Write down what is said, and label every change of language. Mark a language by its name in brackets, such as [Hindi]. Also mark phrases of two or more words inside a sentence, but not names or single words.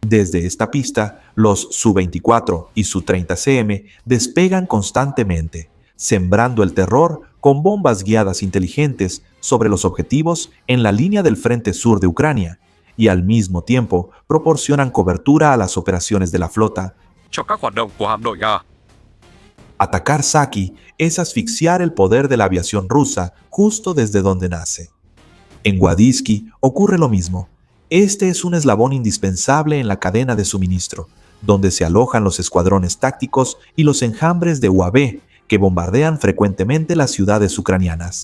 [Spanish] Desde esta pista, los Su-24 y Su-30CM despegan constantemente, sembrando el terror con bombas guiadas inteligentes sobre los objetivos en la línea del frente sur de Ucrania, y al mismo tiempo proporcionan cobertura a las operaciones de la flota. [Vietnamese] cho các hoạt động của hạm đội Nga. [Spanish] Atacar Saki es asfixiar el poder de la aviación rusa justo desde donde nace. En Guadisky ocurre lo mismo. Este es un eslabón indispensable en la cadena de suministro, donde se alojan los escuadrones tácticos y los enjambres de UAV que bombardean frecuentemente las ciudades ucranianas.